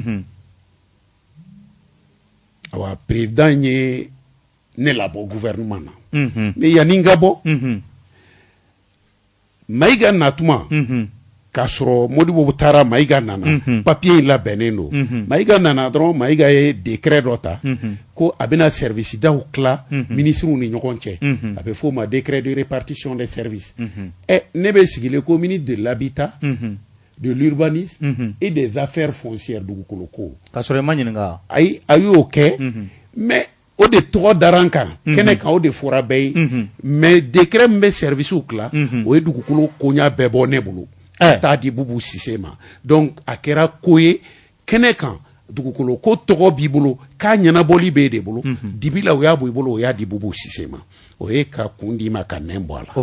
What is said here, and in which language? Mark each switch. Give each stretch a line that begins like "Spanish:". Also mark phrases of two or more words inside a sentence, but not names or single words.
Bambara: awa président ye ne labɔ gouvernement na mais yanni n ka bɔ Mayiga natuma k'a sɔrɔ Modibo taara Mayiga nana papier in labɛnnen don Mayiga nana dɔrɔn Mayiga ye décret dɔ ta ko a bɛna service daw tila ministrew ni ɲɔgɔn cɛ a bɛ f'o ma
French: décret de répartition des services
Bambara: ne bɛ sigilen ko
French: ministre de l'habitat de l'urbanisme et des affaires foncières
Bambara: dugukolo ko k'a sɔrɔ i ma ɲininka ayi a y'o kɛ mais o de tɔgɔ dara n kan kɛnɛ kan o de fɔra bɛɛ ye mais décret min bɛ servicew tila o ye dugukolo koɲa bɛɛ bɔ ne bolo ka taa di Bubu Sise ma donc a kɛra ko ye kɛnɛ kan dugukolo ko tɔgɔ b'i bolo k'a ɲɛnabɔli b'e de bolo dibi la o y'a bɔ i bolo o y'a di Bubu Sise ma o ye ka kun di ma ka nɛn bɔ a la